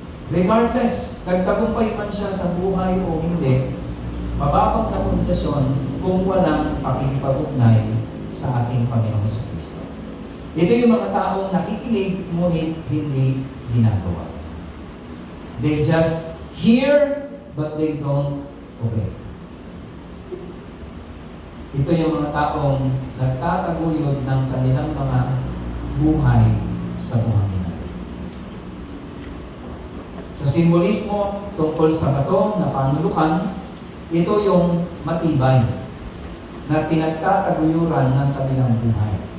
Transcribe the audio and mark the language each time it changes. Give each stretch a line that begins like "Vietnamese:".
Filipino: Regardless, nagtagumpay man siya sa buhay o hindi, mababang na pundasyon kung walang pakikipag-ugnay sa ating Panginoong Kristo. Ito yung mga taong nakikinig ngunit hindi ginagawa.
English: They just hear but they don't obey.
Filipino: Ito yung mga taong nagtataguyod ng kanilang mga buhay sa buhangin. Sa simbolismo tungkol sa bato na panulukan, ito yung matibay na pinagtataguyuran ng kanilang buhay.